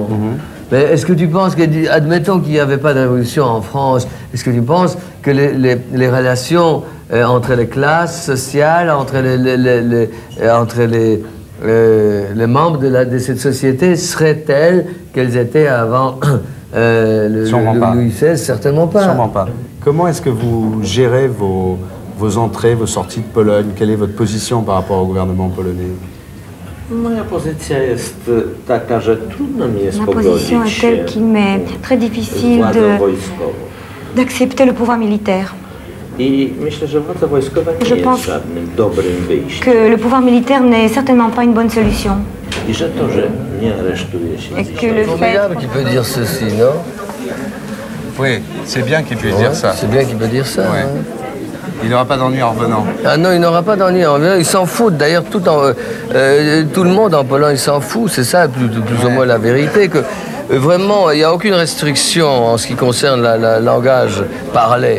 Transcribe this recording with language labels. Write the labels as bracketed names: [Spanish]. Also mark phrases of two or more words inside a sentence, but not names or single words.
[French] Mais est-ce que tu penses que, admettons qu'il n'y avait pas de révolution en France, est-ce que tu penses que les relations entre les classes sociales, entre les membres de cette société seraient telles qu'elles étaient avant Louis XVI? Certainement pas. Sûrement pas. Comment est-ce que vous gérez vos entrées, vos sorties de Pologne? Quelle est votre position par rapport au gouvernement polonais? [Polish] Moja pozycja jest taka, że trudno mi jest [French] Ma position est telle qu'il m'est très difficile d'accepter le pouvoir militaire. [Polish] I myślę, że władza wojskowa nie jest żadnym dobrym wyjściem. [French] Que le pouvoir militaire n'est certainement pas une bonne solution. [Polish] I że to, że nie aresztuje się. [French] C'est formidable qu'il peut dire ceci, non? Oui, c'est bien qu'il puisse dire ça. C'est bien qu'il peut dire ça. Ouais. Hein. Il n'aura pas d'ennui en revenant. Ah non, il n'aura pas d'ennui en revenant. Ils s'en foutent. D'ailleurs, tout le monde en Pologne s'en fout. C'est ça, plus ou moins la vérité. Que vraiment, il n'y a aucune restriction en ce qui concerne le langage parlé.